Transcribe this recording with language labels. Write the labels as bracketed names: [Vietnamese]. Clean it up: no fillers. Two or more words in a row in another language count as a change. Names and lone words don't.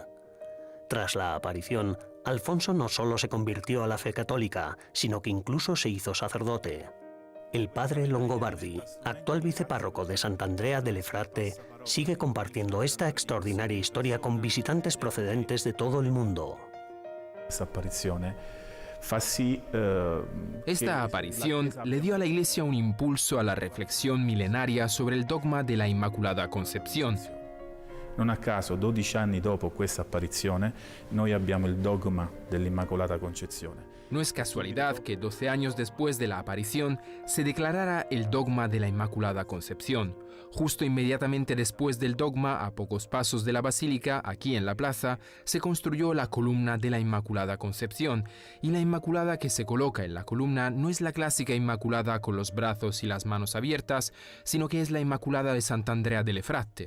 [Spanish] Tras la aparición, Alfonso no solo se convirtió a la fe católica, sino que incluso se hizo sacerdote. El padre Longobardi, actual vicepárroco de Sant'Andrea delle Frate, sigue compartiendo esta extraordinaria historia con visitantes procedentes de todo el mundo. [Italian] Questa apparizione [Spanish] Esta aparición le dio a la Iglesia un impulso a la reflexión milenaria sobre el dogma de la Inmaculada Concepción. [Italian] Non a caso, 12 anni dopo questa apparizione, noi abbiamo il dogma dell'Immacolata Concezione. [Spanish] No es casualidad que 12 años después de la aparición se declarara el dogma de la Inmaculada Concepción. Justo inmediatamente después del dogma, a pocos pasos de la basílica, aquí en la plaza, se construyó la columna de la Inmaculada Concepción. Y la Inmaculada que se coloca en la columna no es la clásica Inmaculada con los brazos y las manos abiertas, sino que es la Inmaculada de Sant'Andrea delle Fratte.